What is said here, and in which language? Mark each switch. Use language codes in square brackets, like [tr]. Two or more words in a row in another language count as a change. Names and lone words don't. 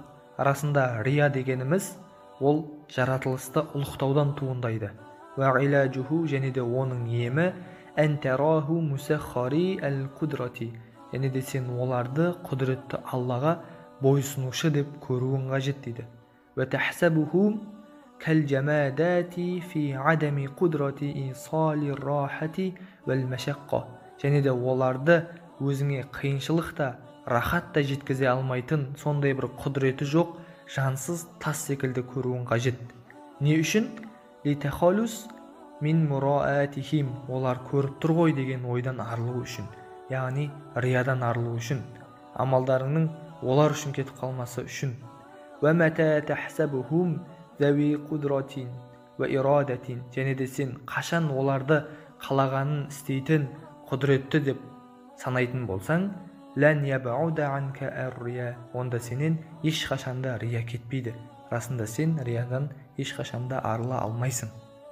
[kk] Арасында рия дегеніміз ол жаратылысты ұлықтаудан туындайды. Ва'илажуху, және де оның емі [ar] أن تراهم مسخري القدرة, [kk] және де сен оларды құдіретті Аллаға бойсынушы деп көруің қажет дейді. [ar] وتحسبهم كالجمادات في عدم قدرة إيصال الراحة والمشقة. [kk] және де оларды өзіңе қиыншылық та, рахат та жеткізе алмайтын сондай бір құдіреті жоқ, жансыз тас секілді көруің қажет. Не үшін? [ar] لتخلص من مرآتهم, [kk] олар көріп тұр ғой деген ойдан арылу үшін, яғни риядан арылу үшін, амалдарыңның олар үшін кетіп қалмасы үшін. [ar] وَمَتَى تَحْسَبُهُمْ ذَوِي قُدْرَةٍ وَإِرَادَةٍ, [kk] және де сен қашан оларды қалағанын істейтін, құдіретті деп санайтын болсаң, [ar] لَنْ يَبْعُدَ عَنْكَ الرِّيَا, [kk] онда сенен ешқашанда рия кетпейді. Расында сен риядан ешқашанда арыла алмайсың.